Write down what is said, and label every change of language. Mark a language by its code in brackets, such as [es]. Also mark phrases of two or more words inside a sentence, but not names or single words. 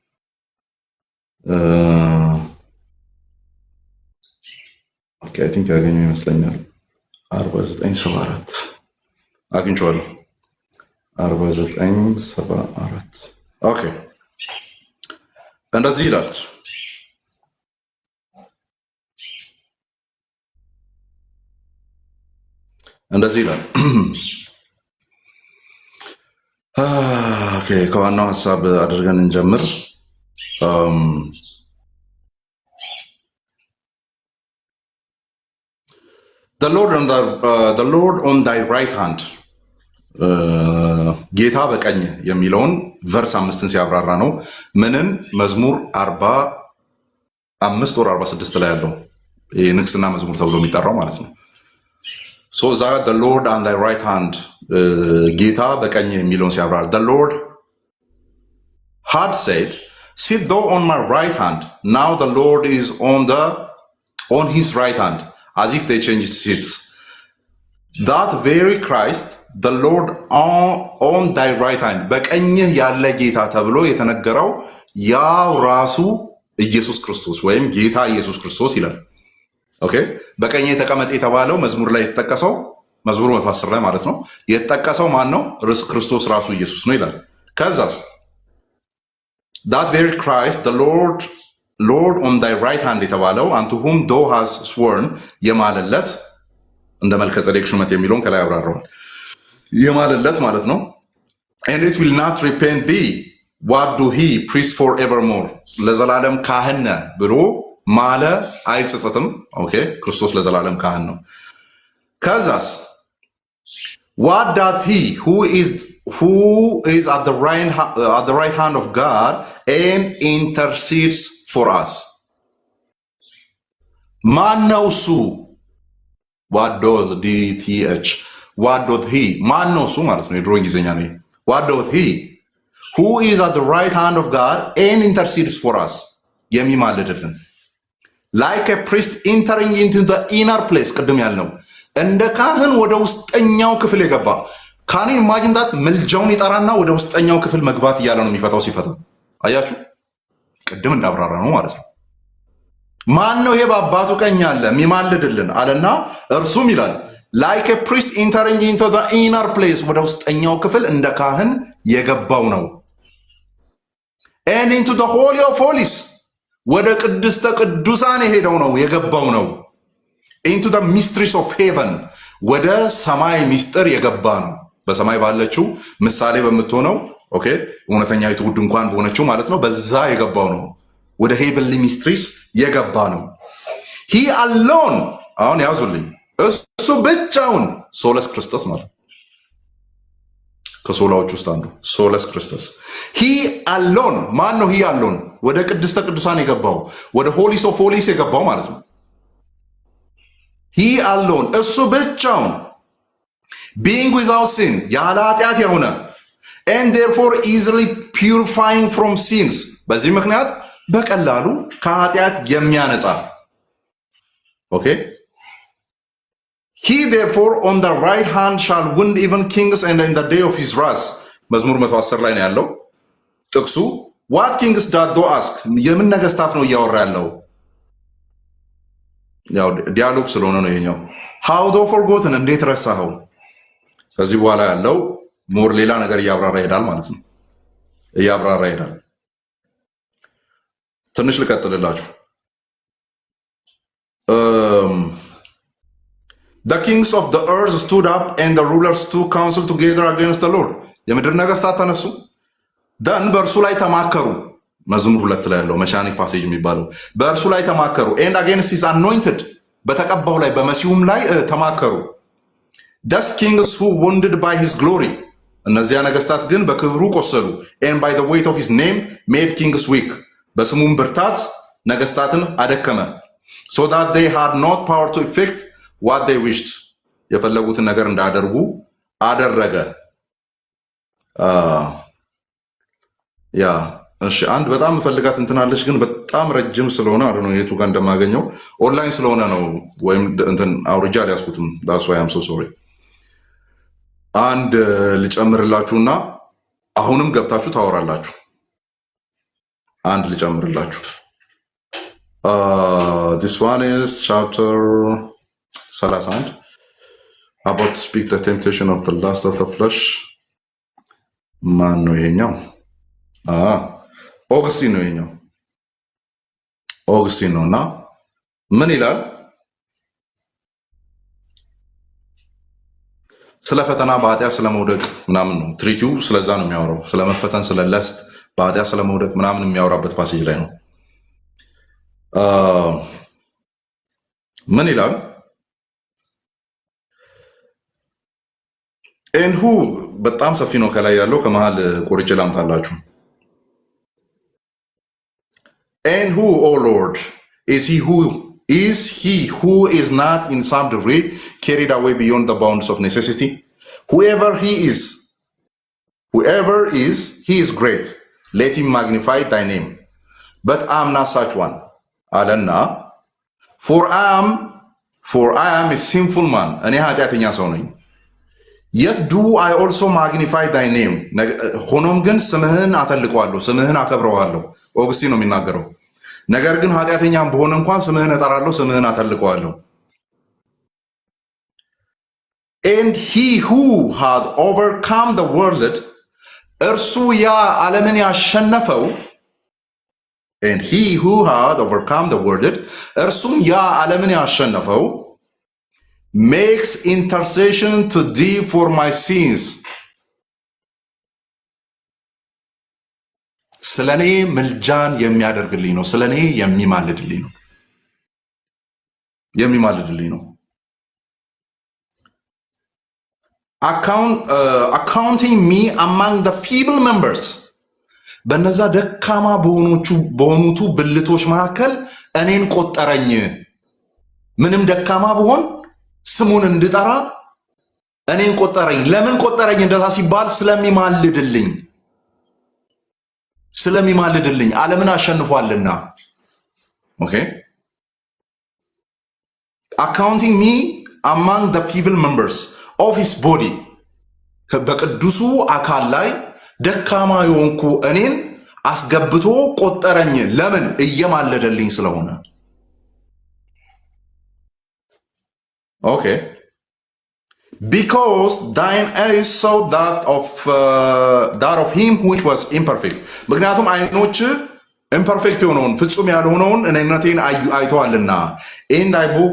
[en] OK I think [am] ያገኘው ይመስለኛል 4974 አግኝቼዋለሁ። 4974 ኦኬ እንደዚህ ይላል። እንደዚህ ይላል። ኦኬ ከዋናው ሀሳብ አድርገን እንጀምር። [en] The Lord on thy right hand [am] ጌታ በቀኝ የሚለውን ቨርስ 5ን ሲያብራራ ነው። ምንን መዝሙር 45 ወር 46 ላይ ያለው የንግስና መዝሙር ተብሎ የሚጠራው ማለት ነው። [en] so the the Lord on thy right hand [am] ጌታ በቀኝ የሚለውን ሲያብራራ [en] the Lord had said sit thou on my right hand now the Lord is on his right hand as if they changed seats. That very Christ, the Lord on thy right hand, [am] በቀኝህ ያለ ጌታ ተብሎ የተነገረው ያው ራሱ ኢየሱስ ክርስቶስ ወይም ጌታ ኢየሱስ ክርስቶስ ይላል። ኦኬ በቀኝ የተቀመጠ የተባለው መዝሙር ላይ የተጠቀሰው መዝሙር 110 ላይ ማለት ነው። የተጠቀሰው ማን ነው? ክርስቶስ ራሱ ኢየሱስ ነው ይላል። ከዛስ [en] that very Christ, the Lord on thy right hand የተባለው unto whom thou hast sworn [am] የማለለት እንደ መልከጼዴቅ ሹመት የሚለውን ከላይ አብራራዋል። የማለለት ማለት ነው። [en] and it will not repent thee what do he priest forevermore [am] ለዘላለም ካህን ነህ ብሎ ማለ አይጸጸትም። ኦኬ ክርስቶስ ለዘላለም ካህን ነው። ከዛስ [en] what doth he who is at the right hand of God and intercedes for us [am] ማን ነው እሱ? [en] what does dth what doth he [am] ማን ነው እሱ ማለት ነው። የድሮ እንግሊዝኛ ነው። [en] what doth he who is at the right hand of God and intercedes for us የሚማልድልን like a priest entering into the inner [am] place ቅድም ያልነው እንደ ካህን ወደ ውስጠኛው ክፍል የገባ [en] can imagine that [am] ምልጃውን ይጠራና ወደ ውስጠኛው ክፍል መግባት እያለ ነው የሚፈታው። ሲፈታ አያችሁ ቅድም እንዳብራራ ነው ማለት ነው። ማን ነው ይሄ በአባቱ ቀኝ አለ የሚማልድልን አለና እርሱም ይላል [en] like a priest entering into the inner place [am] ወደ ውስጠኛው ክፍል እንደ ካህን የገባው ነው። [en] and into the holy of holies [am] ወደ ቅድስተ ቅዱሳን የሄደው ነው የገባው ነው። [en] into the mysteries of heaven [am] ወደ ሰማይ ሚስጥር የገባ ነው። በሰማይ ባለችው ምሳሌ በምትሆነው ኦኬ እውነተኛይቱ ድንኳን በሆነችው ማለት ነው። በዛ የገባው ነው። ወደ [en] heavenly mysteries [am] የገባ ነው። [en] he alone [am] አሁን ያዙልኝ እሱ ብቻውን [la] solus Christus [am] ማለት ከሶላዎች ውስጥ አንዱ [la] solus Christus [en] he alone [am] ማን ነው? [en] he alone [am] ወደ ቅድስተ ቅዱሳን የገባው ወደ [en] holies of holies [am] የገባው ማለት ነው። [en] he alone [am] እሱ ብቻውን [en] being without sin [am] ያለ ኃጢአት የሆነ [en] and therefore easily purifying from sins [am] በዚህ ምክንያት በቀላሉ ከኃጢአት የሚያነጻ ኦኬ [en] he therefore on the right hand shall wound even kings and in the day of his wrath [am] መዝሙር 110 ላይ ነው ያለው ጥቅሱ። [en] what kings doth thou ask [am] የምን ነገስታት ነው እያወራ ያለው? ያው ዲያሎግ ስለሆነ ነው ይሄኛው። [en] how thou forgotten [am] እንዴት ረሳኸው? ከዚህ በኋላ ያለው ሞር ሌላ ነገር እያብራራ ይሄዳል ማለት ነው። እያብራራ ይሄዳል። ትንሽ ልቀጥልላችሁ። [en] the kings of the earth stood up and the rulers took counsel together against the Lord [am] የምድር ነገስታት ተነሱ ደን በእርሱ ላይ ተማከሩ። መዝሙር 2 ላይ ያለው መሻኒክ ፓሴጅ የሚባለው በእርሱ ላይ ተማከሩ [en] and against his anointed [am] በተቀባው ላይ በመሲሁም ላይ ተማከሩ። [en] thus kings who wounded by his glory [am] እነዚያ ነገስታት ግን በክብሩ ቆሰሉ። [en] and by the weight of his name made kings weak [am] በስሙም ብርታት ነገስታትን አደከመ። [en] so that they had not power to effect what they wished [am] የፈለጉትን ነገር እንዳደርጉ አደረገ። ያ እሺ አንድ በጣም ፈልጋት እንትናለች ግን በጣም ረጅም ስለሆነ አረ ነው የቱ ጋር እንደማገኘው ኦንላይን ስለሆነ ነው ወይም እንትን አውርጃ ሊያስኩትም [en] that's why I'm so sorry። [am] አንድ ልጨምርላችሁና አሁንም ገብታችሁ ታወራላችሁ። አንድ ልጨምርላችሁ [en] this one is chapter 31 about to speak the temptation of the lust of the flesh [am] ማን ነው ይሄኛው? ኦግስቲን ነው ይሄኛው ኦግስቲን ነውና ምን ይላል? ስለ ፈተና በኃጢአት ስለመውደቅ ምናምን ነው ትሪቲው ስለዛ ነው የሚያወራው። ስለመፈተን ስለ ለስት በኃጢአት ስለመውደቅ ምናምን የሚያወራበት ፓሴጅ ላይ ነው። ምን ይላል? [en] and who [am] በጣም ሰፊ ነው ከላይ ያለው ከመሃል ቆርጬ ላምጣላችሁ። [en] and who O Lord is he who is not in some degree carried away beyond the bounds of necessity? whoever is he is great, let him magnify thy name, but I am not such one አለና for I am a sinful man [am] እኔ ኃጢአተኛ ሰው ነኝ። [en] yet do I also magnify thy name [am] ሆኖም ግን ስምህን አተልቀዋለሁ ስምህን አከብረዋለሁ። ኦግስቲን ነው የሚናገረው። ነገር ግን ኃጢአተኛም በሆነ እንኳን ስምህን እጠራለሁ ስምህን አተልቀዋለሁ። [en] and he who had overcome the world [am] እርሱ ያ ዓለምን ያሸነፈው [en] and he who had overcome the world [am] እርሱም ያ ዓለምን ያሸነፈው [en] makes intercession to thee for my sins [am] ስለኔ ምልጃን የሚያደርግልኝ ነው። ስለኔ የሚማልድልኝ ነው። [en] accounting me among the feeble members [am] በነዛ ደካማ በሆኑቱ ብልቶች መካከል እኔን ቆጠረኝ። ምንም ደካማ ብሆን ስሙን እንድጠራ እኔን ቆጠረኝ። ለምን ቆጠረኝ እንደዛ ሲባል ስለሚማልድልኝ ዓለምን አሸንፏልና። ኦኬ [en] accounting me among the feeble members of his body [am] በቅዱሱ አካል ላይ ደካማ የሆንኩ እኔን አስገብቶ ቆጠረኝ። ለምን? እየማለደልኝ ስለሆነ። ኦኬ [en] because thine eyes saw that of him which was imperfect [am] ምክንያቱም አይኖች [en] imperfect [am] የሆነውን ፍጹም ያልሆነውን እኔነቴን አይተዋልና [en] in thy book